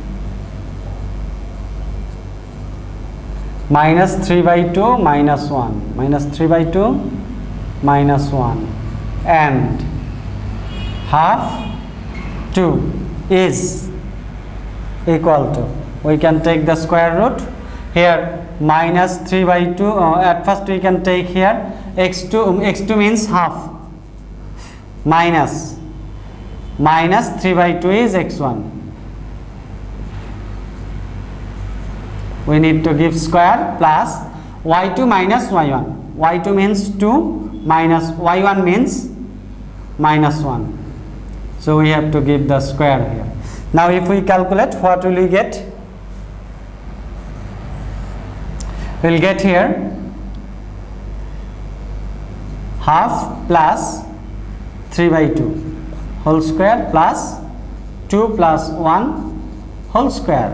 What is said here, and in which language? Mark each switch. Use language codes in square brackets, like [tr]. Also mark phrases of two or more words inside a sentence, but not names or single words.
[en] minus 3/2 minus 1 and half 2 is equal to, we can take the square root here, minus 3/2. At first we can take here x2 means half, minus 3/2 is x1. We need to give square plus y2 minus y1. y2 means 2 minus y1 means minus 1. So we have to give the square here. Now if we calculate, what will we get? We'll get here half plus 3/2 whole square plus 2 plus 1 whole square.